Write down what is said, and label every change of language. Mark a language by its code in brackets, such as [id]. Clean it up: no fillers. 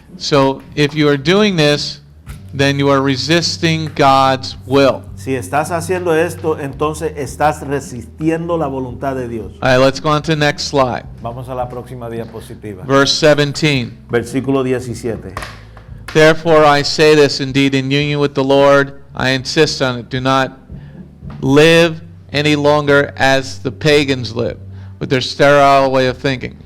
[en] So if you are doing this, then you are resisting God's will. [es] Si estás haciendo esto, entonces estás resistiendo la voluntad de Dios. [en] All right, let's go on to the next slide. [es] Vamos a la próxima diapositiva. [en] Verse 17. [es] Versículo 17. [en] Therefore I say this, indeed, in union with the Lord, I insist on it. Do not live any longer as the pagans live, with their sterile way of thinking.